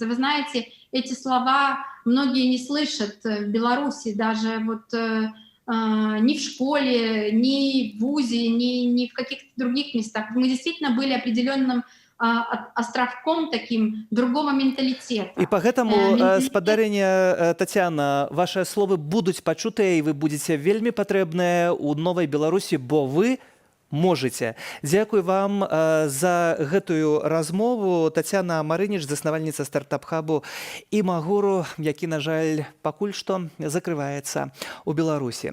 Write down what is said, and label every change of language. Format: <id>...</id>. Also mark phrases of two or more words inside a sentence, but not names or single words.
<ru>Вы знаете, эти слова многие не слышат в Беларуси, даже вот ни в школе, ни в вузе, ни в каких-то других местах. Мы действительно были определенным островком таким другого менталитета.</ru> <be>І па гэтаму, спадарыня Тацяна, вашыя словы будуць пачутыя, і вы будзеце вельмі патрэбныя ў новай Беларусі, бо</be> <ru>вы можете.</ru> <be>Дзякуй вам за гэтую размову. Тацяна Марыніч, заснавальніца стартап-хабу Имагуру, які, на жаль, пакуль што закрываецца ў Беларусі.</be>